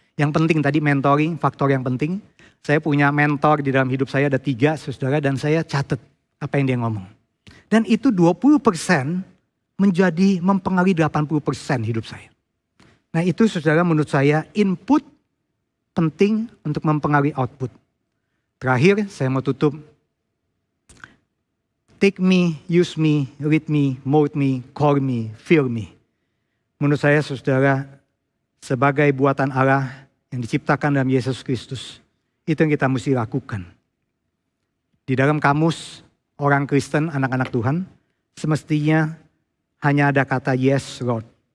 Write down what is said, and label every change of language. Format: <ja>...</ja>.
<id>Yang penting tadi mentoring, faktor yang penting. Saya punya mentor di dalam hidup saya ada 3 saudara dan saya catat apa yang dia ngomong. Dan itu 20% menjadi mempengaruhi 80% hidup saya. Nah itu saudara menurut saya input penting untuk mempengaruhi output. Terakhir saya mau tutup.</id> <en>Take me, use me, lead me, mold me, call me, fill me.</en> <id>Menurut saya saudara, sebagai buatan Allah yang diciptakan dalam Yesus Kristus, itu yang kita mesti lakukan. Di dalam kamus orang Kristen, anak-anak Tuhan, semestinya hanya ada kata</id> <en>yes Lord.</en>